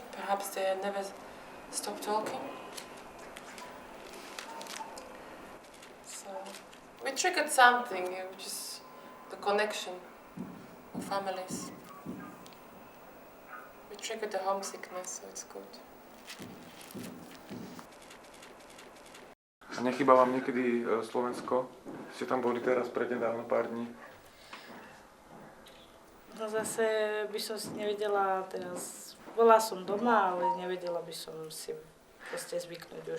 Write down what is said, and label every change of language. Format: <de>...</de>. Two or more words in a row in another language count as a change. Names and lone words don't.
<en>Perhaps they had never stopped talking. So we triggered something, which is the connection of families. We triggered the homesickness, so it's good.</en> <sk>A nechýba vám niekedy Slovensko? Ste tam boli teraz prednedávno pár dní. No zase by som si nevedela teraz, bola som doma, ale nevedela by som si proste zvyknúť už.</sk>